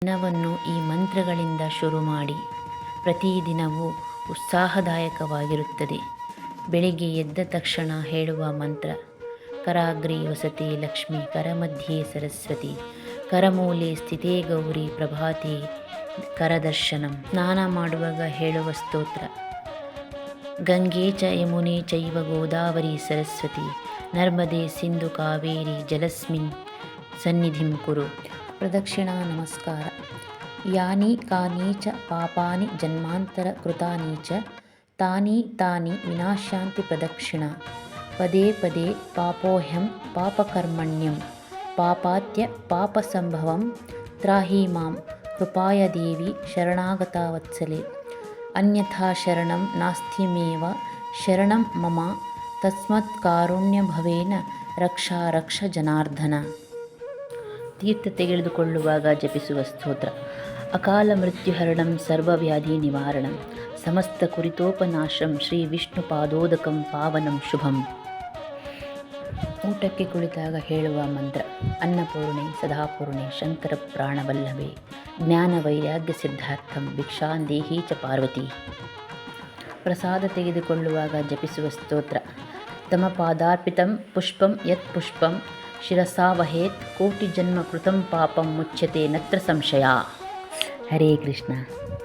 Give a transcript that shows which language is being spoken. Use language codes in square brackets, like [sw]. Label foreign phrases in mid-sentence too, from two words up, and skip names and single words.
[kn] ದಿನವನ್ನು ಈ ಮಂತ್ರಗಳಿಂದ ಶುರು ಮಾಡಿ. ಪ್ರತಿದಿನವೂ ಉತ್ಸಾಹದಾಯಕವಾಗಿರುತ್ತದೆ. ಬೆಳಿಗ್ಗೆ ಎದ್ದ ತಕ್ಷಣ ಹೇಳುವ ಮಂತ್ರ: [sa] ಕರಾಗ್ರೆ ವಸತೆ ಲಕ್ಷ್ಮಿ, ಕರಮಧ್ಯೆ ಸರಸ್ವತಿ, ಕರಮೂಲೆ ಸ್ಥಿತೇ ಗೌರಿ, ಪ್ರಭಾತೆ ಕರದರ್ಶನಂ. [kn] ಸ್ನಾನ ಮಾಡುವಾಗ ಹೇಳುವ ಸ್ತೋತ್ರ: [sa] ಗಂಗೆ ಚ ಯಮುನೆ ಚೈವ ಗೋದಾವರಿ ಸರಸ್ವತಿ, ನರ್ಮದೆ ಸಿಂಧು ಕಾವೇರಿ ಜಲಸ್ಮಿನ್ ಸನ್ನಿಧಿಂ ಕುರು. ಪ್ರದಕ್ಷಿಣಾ ನಮಸ್ಕಾರ: ಯಾನಿ ಕಾನಿ ಚ ಪಾಪಾನಿ ಜನ್ಮಾಂತರ ಕೃತಾನಿ ಚ ತಾನಿ ತಾನಿ ವಿನಾಶ್ಯಾಂತಿ ಪ್ರದಕ್ಷಿಣಾ. ಪದೇ ಪದೇ ಪಾಪೋಹ್ಯಂ ಪಾಪಕರ್ಮಣ್ಯಂ ಪಾಪಾತ್ಯ ಪಾಪಸಂಭವಂ ತ್ರಾಹಿ ಮಾಂ ಕೃಪಾಯ ದೇವಿ ಶರಣಾಗತಾ ವತ್ಸಲೆ. ಅನ್ಯಥಾ ಶರಣಂ ನಾಸ್ತ್ಯಮೇವ ಶರಣಂ ಮಮ ತಸ್ಮತ್ ಕಾರುಣ್ಯಭವೇನ ರಕ್ಷಾ ರಕ್ಷ ಜನಾರ್ದನ. [kn] ತೀರ್ಥ ತೆಗೆದುಕೊಳ್ಳುವಾಗ ಜಪಿಸುವ ಸ್ತೋತ್ರ: [sa] ಅಕಾಲ ಮೃತ್ಯುಹರಣಂ ಸರ್ವವ್ಯಾಧಿ ನಿವಾರಣಂ ಸಮಸ್ತ ಕುರಿತೋಪನಾಶಂ ಶ್ರೀ ವಿಷ್ಣು ಪಾದೋದಕಂ ಪಾವನಂ ಶುಭಂ. [kn] ಊಟಕ್ಕೆ ಕುಳಿತಾಗ ಹೇಳುವ ಮಂತ್ರ: [sa] ಅನ್ನಪೂರ್ಣೆ ಸದಾಪೂರ್ಣೆ ಶಂಕರ ಪ್ರಾಣವಲ್ಲಭೆ, ಜ್ಞಾನ ವೈರಾಗ್ಯ ಸಿದ್ಧಾರ್ಥಂ ಭಿಕ್ಷಾಂ ದೇಹಿ ಚ ಪಾರ್ವತಿ. [kn] ಪ್ರಸಾದ ತೆಗೆದುಕೊಳ್ಳುವಾಗ ಜಪಿಸುವ ಸ್ತೋತ್ರ: [sa] ತಮ ಪಾದಾರ್ಪಿತಂ ಪುಷ್ಪಂ ಯತ್ ಪುಷ್ಪಂ ಶಿರಸಾ ವಹೇತ್ ಕೋಟಿ ಜನ್ಮ ಕೃತಂ ಪಾಪಂ ಮುಚ್ಯತೆ ನತ್ರ ಸಂಶಯ. ಹರೇ ಕೃಷ್ಣ.